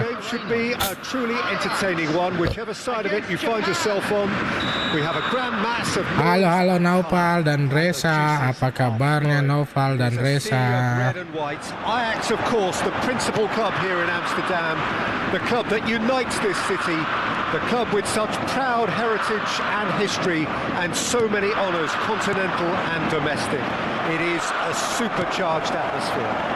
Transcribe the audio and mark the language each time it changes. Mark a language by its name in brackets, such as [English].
[English] The game should be a truly entertaining one, whichever side of it you find yourself on. We have a grand mass of [Indonesian] Halo Naufal dan Reza. Apa kabarnya Naufal dan Reza? [English] red and white. Ajax, of course, the principal club here in Amsterdam, the club that unites this city, the club with such proud heritage and history and so many honours, continental and domestic. It is a supercharged atmosphere.